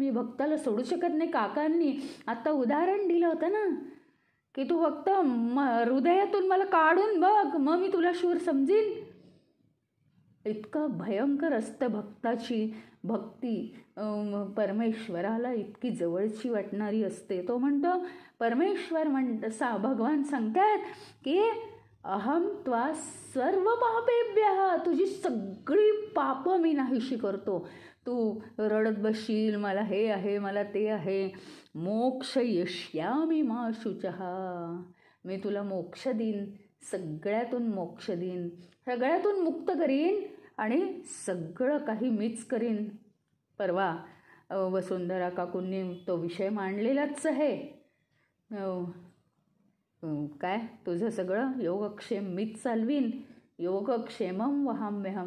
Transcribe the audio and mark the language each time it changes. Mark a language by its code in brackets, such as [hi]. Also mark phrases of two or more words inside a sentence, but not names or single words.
[mr] मी भक्ताला सोडू शकत नाही. काकांनी आत्ता उदाहरण दिलं होतं ना की तू फक्त हृदयातून मला काढून बघ, मग मी तुला शूर समजीन. इतकं भयंकर असतं भक्ताची भक्ती. परमेश्वराला इतकी जवळची वाटणारी असते. तो म्हणतो, परमेश्वर भगवान सांगतात की [sa] अहम त्वा सर्व पापेभ्यः, [mr] तुझी सगळी पापं मी नाहीशी करतो. तू रडत बसशील, मला हे आहे, मला ते आहे, [sa] मोक्षयिष्यामि मा शुचः, [mr] मी तुला मोक्ष देईन, सगळ्यातून मोक्ष देईन, सगळ्यातून मुक्त करीन आणि सगळं काही मीच करीन. परवा वसुंधरा काकूंनी तो विषय मांडलेलाच आहे. काय तुझं सगळं योगक्षेम मीच चालवीन, [sa] योगक्षेमम वहाम्यहम.